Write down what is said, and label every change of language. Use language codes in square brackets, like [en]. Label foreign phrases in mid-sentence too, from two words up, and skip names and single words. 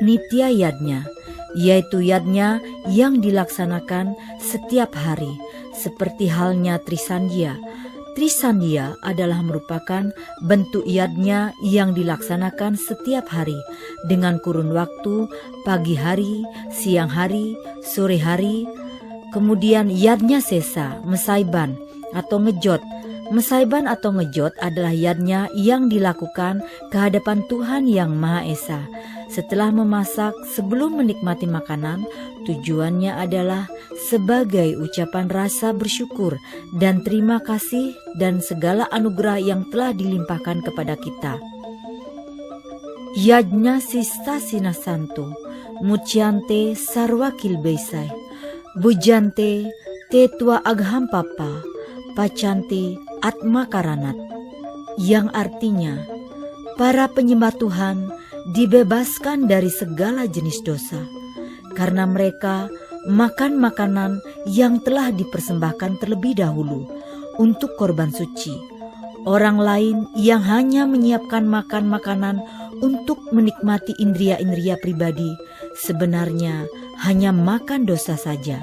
[id] Nitya yadnya, yaitu yadnya yang dilaksanakan setiap hari, seperti halnya Trisandhya. Trisandhya adalah merupakan bentuk yadnya yang dilaksanakan setiap hari dengan kurun waktu pagi hari, siang hari, sore hari. Kemudian yadnya sesa, mesaiban atau ngejot. Mesaiban atau ngejot adalah yadnya yang dilakukan ke hadapan Tuhan Yang Maha Esa. Setelah memasak sebelum menikmati makanan, tujuannya adalah sebagai ucapan rasa bersyukur dan terima kasih dan segala anugerah yang telah dilimpahkan kepada kita. [sa] Yajna sista sinasanto, mucyante sarwa kilbesai, bujante tetwa agham papa, pacante atma karanat, [id] yang artinya, para penyembah Tuhan dibebaskan dari segala jenis dosa, karena mereka makan makanan yang telah dipersembahkan terlebih dahulu untuk korban suci. Orang lain yang hanya menyiapkan makan makanan untuk menikmati indria-indria pribadi, sebenarnya hanya makan dosa saja.